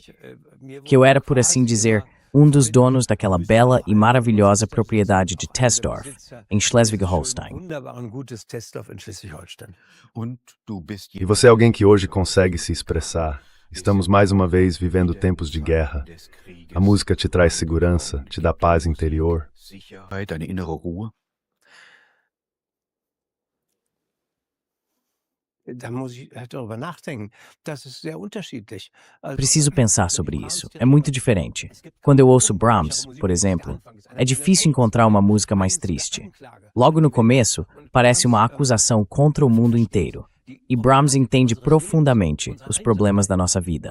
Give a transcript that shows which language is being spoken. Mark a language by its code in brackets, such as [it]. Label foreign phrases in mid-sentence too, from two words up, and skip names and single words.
[pt] Que eu era, por assim dizer, um dos donos daquela bela e maravilhosa propriedade de Tesdorf, em Schleswig-Holstein. E você é alguém que hoje consegue se expressar. Estamos mais uma vez vivendo tempos de guerra. A música te traz segurança, te dá paz interior. [de] Eine innere Ruhe. Da muss ich darüber nachdenken. Das ist sehr unterschiedlich. [pt] Preciso pensar sobre isso. É muito diferente. Quando eu ouço Brahms, por exemplo, é difícil encontrar uma música mais triste. Logo no começo, parece uma acusação contra o mundo inteiro. E Brahms entende profundamente os problemas da nossa vida.